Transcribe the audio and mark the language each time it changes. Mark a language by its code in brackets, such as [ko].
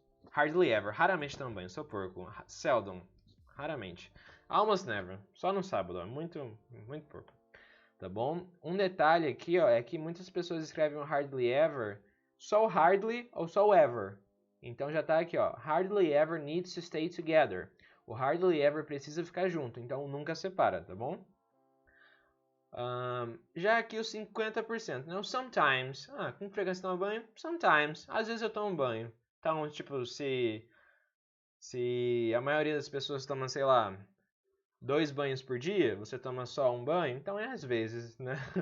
[en] Hardly ever. [pt] Raramente tomo banho. Sou porco. [en] Seldom. [pt] Raramente. [en] Almost never. [pt] Só no sábado. Ó. Muito porco. Tá bom? Um detalhe aqui, ó, é que muitas pessoas escrevem o hardly ever só o hardly ou só o ever. Então já tá aqui, ó. [en] Hardly ever needs to stay together. [pt] O hardly ever precisa ficar junto, então nunca separa, tá bom? Já aqui os 50%, né? O sometimes. Com frequência toma banho? [en] Sometimes. [pt] Às vezes eu tomo banho. Então, tipo, se a maioria das pessoas toma, sei lá, 2 banhos por dia, você toma só um banho, então é às vezes, né?